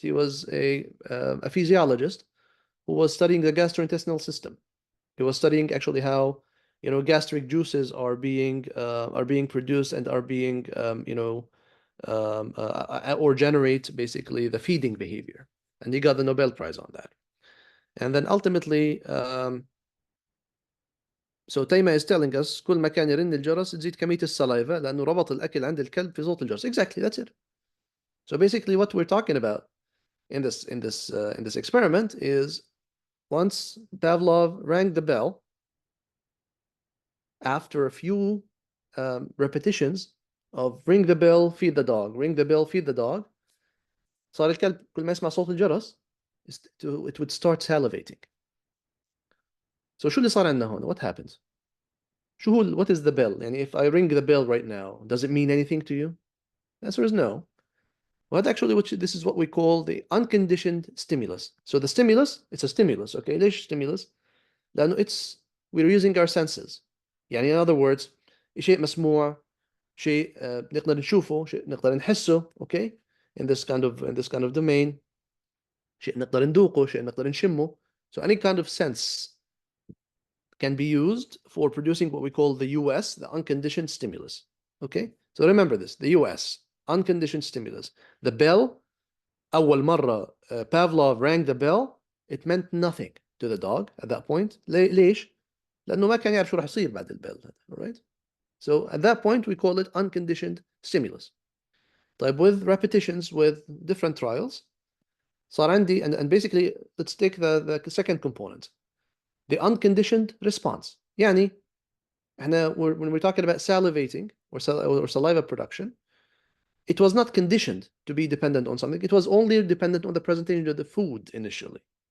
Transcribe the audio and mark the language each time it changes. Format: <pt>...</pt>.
<en>He was a physiologist who was studying the gastrointestinal system. He was studying actually how gastric juices are being produced and are being or generate basically the feeding behavior. And he got the Nobel Prize on that. And then ultimately, so</en> <ar>تيما</ar> <en>is telling us</en> <ar>كل ما كان يرن الجرس تزيد كمية السلايفا لأنه ربط الأكل عند الكلب في صوت الجرس.</ar> <en>Exactly, that's it. So basically, what we're talking about in this experiment is once Pavlov rang the bell, after a few repetitions of ring the bell, feed the dog, ring the bell, feed the dog,</en> <ar>صار الكلب كل ما يسمع صوت الجرس</ar> <en>it would start salivating.</en> <ar>So شو اللي صار عندنا هون?</ar> <en>What happens? what is the bell? يعني if I ring the bell right now, does it mean anything to you? The answer is no. But actually, this is what we call the unconditioned stimulus. So the stimulus, it's a stimulus, okay?</en> <ar>ليش</ar> <en>stimulus؟</en> <ar>لأنه</ar> <en>we're using our senses.</en> <ar>يعني</ar> <en>in other words,</en> <ar>شيء مسموع، شيء نقدر نشوفه، شيء نقدر نحسه، okay?</ar> <en>In this kind of domain.</en> <ar>شيء نقدر ندوقه، شيء نقدر نشمه.</ar> <en>So any kind of sense can be used for producing what we call the US, the unconditioned stimulus. Okay? So remember this, the US, unconditioned stimulus. The bell,</en> <ar>أول مرة</ar> <en>Pavlov rang the bell, it meant nothing to the dog at that point.</en> <ar>ليش؟ لأنه ما كان يعرف شو راح يصير بعد البell.</ar> <en>All right? So at that point we call it unconditioned stimulus. طيب with repetitions, with different trials,</en> <ar>صار عندي,</ar> <en>and basically let's take the second component, the unconditioned response.</en> <ar>يعني احنا</ar> <en>when we're talking about salivating or saliva production, it was not conditioned to be dependent on something. It was only dependent on the presentation of the food initially.</en>